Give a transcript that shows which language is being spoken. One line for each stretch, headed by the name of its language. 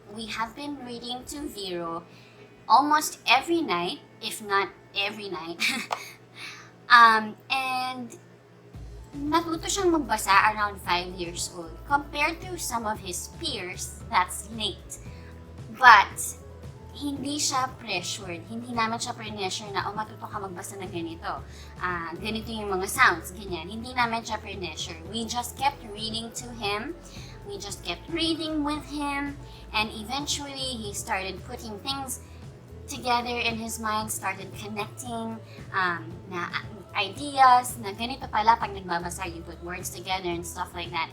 English: We have been reading to Vero almost every night, if not every night. And
Filipino: natuto siyang magbasa
English: around 5 years old. Compared to some of his peers, that's late. But,
Filipino: hindi siya pressured. Hindi naman siya pressure na, matuto ka magbasa ng ganito. Ganito yung mga sounds, ganyan. Hindi naman siya pressure.
English: We just kept reading to him. We just kept reading with him. And eventually, he started putting things together in his mind, started connecting na ideas,
Filipino: na ganito pala pag nagbabasa,
English: you put words together and stuff like that.